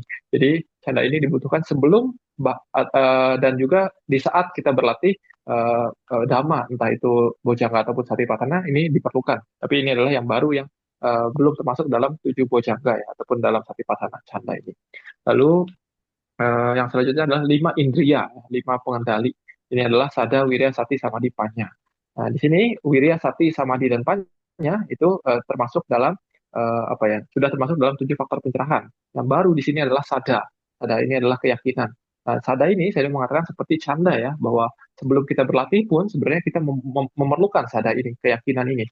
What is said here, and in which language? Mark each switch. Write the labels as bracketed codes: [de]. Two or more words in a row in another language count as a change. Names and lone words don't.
[id] Jadi canda ini dibutuhkan sebelum dan juga di saat kita berlatih dhamma, entah itu bojjhanga ataupun satipatthana, ini diperlukan. Tapi ini adalah yang baru yang belum termasuk dalam 7 bojjhanga ya, ataupun dalam satipatthana canda ini. Lalu yang selanjutnya adalah 5 indriya, 5 pengendali. Ini adalah [pi] sada, wirya, sati, samadhi, panya. [id] Nah, di sini [pi] wirya, sati, samadhi, [id] dan panya itu termasuk dalam sudah termasuk dalam 7 faktor pencerahan. Yang baru di sini adalah sada. Sada ini adalah keyakinan. Nah, sada ini saya mengatakan seperti canda ya, bahwa sebelum kita berlatih pun sebenarnya kita memerlukan sada ini, keyakinan ini.